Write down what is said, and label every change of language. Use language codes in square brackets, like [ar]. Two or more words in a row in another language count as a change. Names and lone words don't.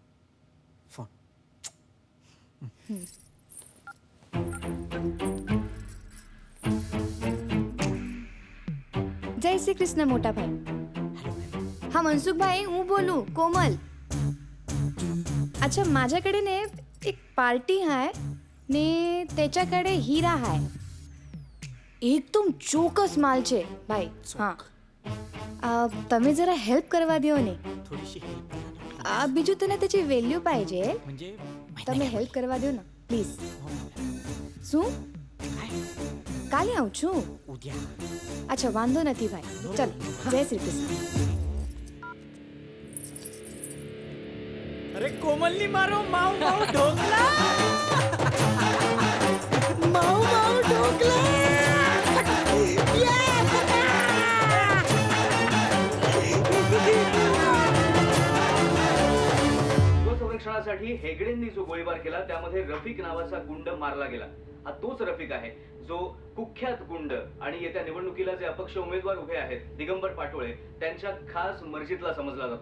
[gu] જય શ્રી કૃષ્ણ મોટા ભાઈ. હા મનસુખ ભાઈ, હું બોલું કોમલ. [mr] अच्छा, माझ्याकडे ने एक पार्टी आहे ने त्याच्याकडे हिरा आहे. [gu] एकदम ચોક્કસ માલ છે ભાઈ. હા, તમે જરા હેલ્પ કરવા દો ને. બીજું તને તેની વેલ્યુ પાहिजे. તમે હેલ્પ કરવા દો ને પ્લીઝ. શું? કાલે આવું છું. અચ્છા, વાંધો નથી ભાઈ. ચલ, જય શ્રી કૃષ્ણ. અરે કોમલની મારો માઉ માઉ ઢોકળા. માઉ માઉ ઢોકળા. [mr] संरक्षणासाठी हेगडेंनी जो गोळीबार केला त्यामध्ये रफिक नावाचा गुंड मारला गेला. हा तोच रफिक आहे जो कुख्यात गुंड आणि येत्या निवडणुकीला जे अपक्ष उमेदवार उभे आहेत दिगंबर पाटोळे त्यांच्या खास मर्जीतला समजला जातो.